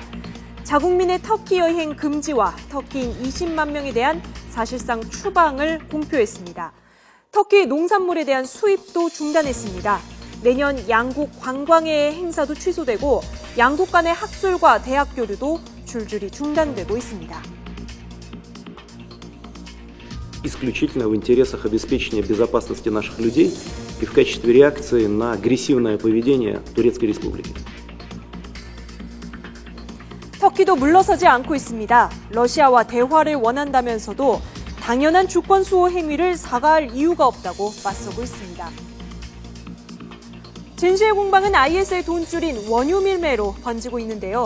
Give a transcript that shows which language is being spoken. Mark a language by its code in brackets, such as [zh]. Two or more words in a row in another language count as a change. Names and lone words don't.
[ko] 자국민의 터키 여행 금지와 터키인 20만 명에 대한 사실상 추방을 공표했습니다. 터키 농산물에 대한 수입도 중단했습니다. 내년 양국 관광의 행사도 취소되고 양국 간의 학술과 대학 교류도 줄줄이 중단되고 있습니다. [ru] Исключительно в интересах обеспечения безопасности наших людей и в качестве реакции на агрессивное поведение Турецкой Республики. [ko] 터키도 물러서지 않고 있습니다. 러시아와 대화를 원한다면서도 당연한 주권 수호 행위를 사과할 이유가 없다고 맞서고 있습니다. 진실 공방은 IS의 돈줄인 원유 밀매로 번지고 있는데요.